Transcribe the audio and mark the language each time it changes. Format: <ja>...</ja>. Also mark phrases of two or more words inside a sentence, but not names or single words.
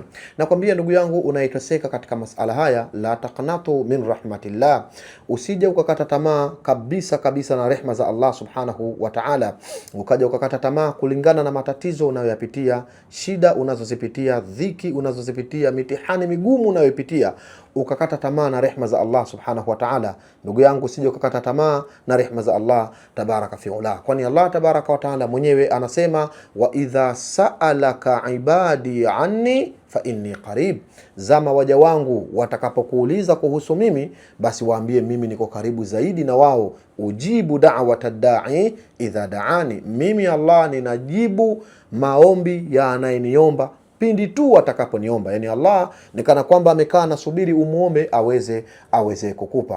<sw>Nakwambia ndugu yangu unayeteseka katika masala haya,</sw> <ar>لا تقنطوا من رحمة الله,</ar> <sw>usije ukakata tamaa kabisa na rehma za Allah</sw> <ar>سبحانه وتعالى,</ar> <sw>ukaja ukakata tamaa kulingana na matatizo unayoyapitia, shida unazozipitia, dhiki unazozipitia, mitihani migumu unayopitia, ukakata tamaa na rehma za Allah</sw> <ar>سبحانه وتعالى.</ar> <sw>Ndugu yangu, usije ukakata tamaa na rehma za Allah</sw> <ar>تبارك فعالى,</ar> <sw>kwani Allah</sw> <ar>تبارك وتعالى</ar> <sw>mwenyewe anasema,</sw> <ar>وإذا سألك عبادي عني فإني قريب,</ar> <sw>zama waja wangu watakapokuuliza kuhusu mimi, basi waambie mimi niko karibu zaidi na wao.</sw> <ar>أجيب دعوة الداع إذا دعان,</ar> <sw>mimi Allah ninajibu maombi ya anayeniomba pindi tu atakaponiomba. Yani Allah ni kana kwamba amekaa nasubiri umuombe aweze kukupa.</sw>